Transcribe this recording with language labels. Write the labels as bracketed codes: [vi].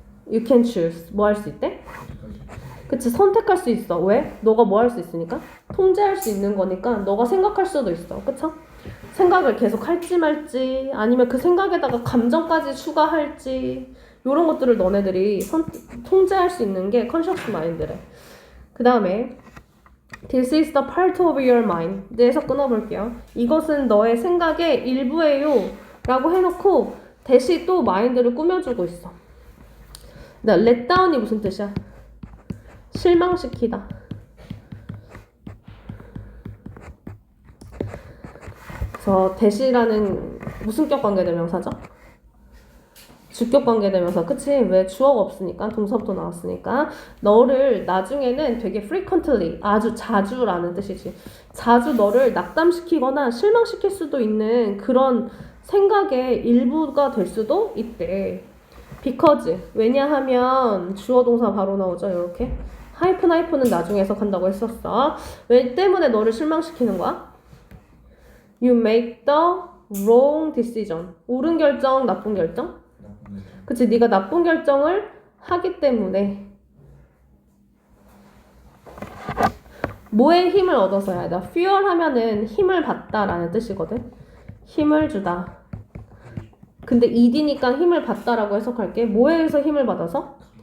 [en] You can choose. [ko] 뭐 할 수 있대? 그치? 선택할 수 있어. 왜? 너가 뭐 할 수 있으니까? 통제할 수 있는 거니까 너가 생각할 수도 있어. 그쵸? 생각을 계속 할지 말지 아니면 그 생각에다가 감정까지 추가할지 이런 것들을 너네들이 통제할 수 있는 게 conscious mind래. 그 다음에 [en] This is the part of your mind. [ko] 내에서 끊어볼게요. 이것은 너의 생각의 일부예요 라고 해놓고 대신 또 마인드를 꾸며주고 있어. let down이 무슨 뜻이야? 실망시키다. 그래서 대시라는 무슨 격 관계대명사죠? 주격 관계대명사, 그치? 왜 주어가 없으니까, 동사부터 나왔으니까. 너를 나중에는 되게 frequently, 아주 자주라는 뜻이지. 자주 너를 낙담시키거나 실망시킬 수도 있는 그런 생각의 일부가 될 수도 있대. because, 왜냐하면 주어 동사 바로 나오죠, 이렇게. 하이픈은 나중에 해석한다고 했었어. 왜 때문에 너를 실망시키는 거야? [en] You make the wrong decision. [ko] 옳은 결정, 나쁜 결정? 그치, 네가 나쁜 결정을 하기 때문에 뭐에 힘을 얻어서 해야 돼? fuel 하면은 힘을 받다라는 뜻이거든. 힘을 주다. 근데 ed니까 힘을 받다라고 해석할게. 뭐에 의해서 힘을 받아서?